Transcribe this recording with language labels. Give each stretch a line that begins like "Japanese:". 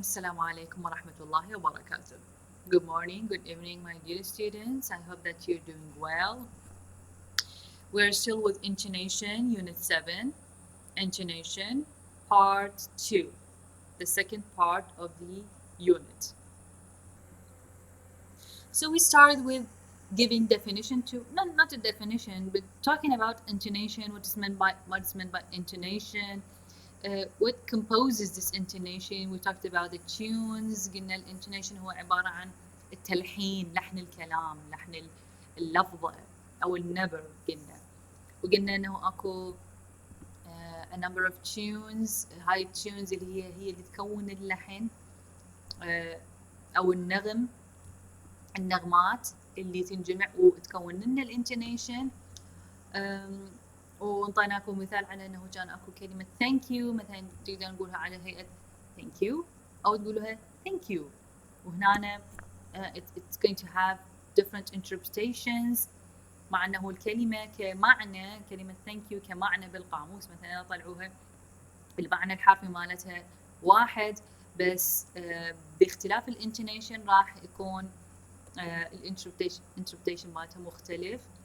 Arabic: السلام عليكم ورحمة الله وبركاته.
English: Good morning, good evening, my dear students. I hope that you're doing well. We're still with intonation, Unit 7, intonation, Part 2, the second part of the unit. So we started with giving definition to, not a definition, but talking about intonation, what is meant by intonation, what composes this intonation. We talked about the tunes.
Arabic: قلنا الانتونيشن هو عبارة عن التلحين، لحن الكلام، لحن اللفظة أو النبر قلنا. وقلنا إنه أكو
English: a number of tunes.
Arabic: هاي التيونز اللي هي اللي تكون اللحن أو النغمات اللي تنجمع وتكون لنا الانتونيشن. وانطيناكم مثال على انه كان اكو كلمه thank you مثلا تقدر نقولها على هيئه thank you او تقولوها thank you. وهنا
English: it's going to have different interpretations.
Arabic: مع انه الكلمه كمعنى كلمه thank you كمعنى بالقاموس مثلا طلعوها المعنى الحرفي مالتها واحد، بس باختلاف الانتونيشن راح يكون الانتربريتيشن مالتها مختلف.